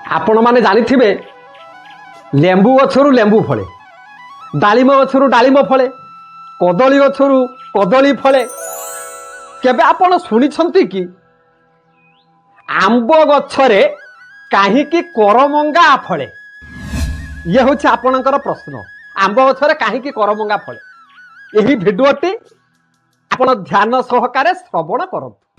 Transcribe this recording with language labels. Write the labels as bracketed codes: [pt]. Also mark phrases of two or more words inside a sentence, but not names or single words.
[or] ଆପଣ ମାନେ ଜାଣିଥିବେ ଲେମ୍ବୁ ଗଛରୁ ଲେମ୍ବୁ ଫଳେ, ଡାଳିମ୍ବ ଗଛରୁ ଡାଳିମ୍ବ ଫଳେ, କଦଳୀ ଗଛରୁ କଦଳୀ ଫଳେ। କେବେ ଆପଣ ଶୁଣିଛନ୍ତି କି ଆମ୍ବ ଗଛରେ କାହିଁକି କରମଙ୍ଗା ଫଳେ? ଏ ହେଉଛି ଆପଣଙ୍କର ପ୍ରଶ୍ନ। ଆମ୍ବ ଗଛରେ କାହିଁକି କରମଙ୍ଗା ଫଳେ? ଏହି ଭିଡିଓଟି ଆପଣ ଧ୍ୟାନ ସହକାରେ ଶ୍ରବଣ କରନ୍ତୁ।